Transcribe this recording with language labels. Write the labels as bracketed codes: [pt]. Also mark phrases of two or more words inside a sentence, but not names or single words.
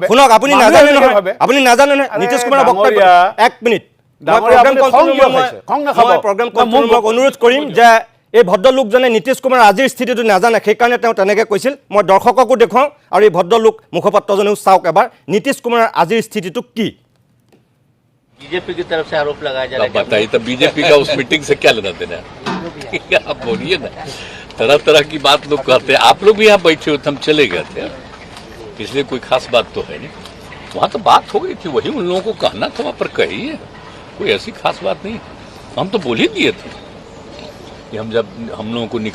[as] শুনক আপুনি নাজানে নহয় আপুনি নাজানে নহয় নীতিশ কুমাৰৰ বক্তব্য 1 মিনিট [en] program controlক [as] অনুৰোধ কৰিম যে এই ভদ্ৰলোকজনে নীতিশ কুমাৰ আজিৰ স্থিতিটো নাজানে সেইকাৰণে তেওঁ তেনেকৈ কৈছিল মই দৰ্শককো দেখুৱাওঁ আৰু এই ভদ্ৰলোক মুখপাত্ৰজনেও চাওক এবাৰ নীতিশ কুমাৰৰ আজিৰ স্থিতিটো কি [hi] बीजेपी की तरफ से आरोप लगाया जा रहा है बताइए तो बीजेपी का उस मीटिंग से क्या लेना देना आप बोलिए ना तरह तरह की बात लोग कहते हैं आप लोग भी यहाँ बैठे हुए थे हम चले गए थे इसलिए कोई खास बात तो है नहीं वहाँ तो बात हो गई थी वही उन लोगों को कहना था वहाँ पर कहिए कोई ऐसी खास बात नहीं हम तो बोल ही दिए थे कि हम लोगों को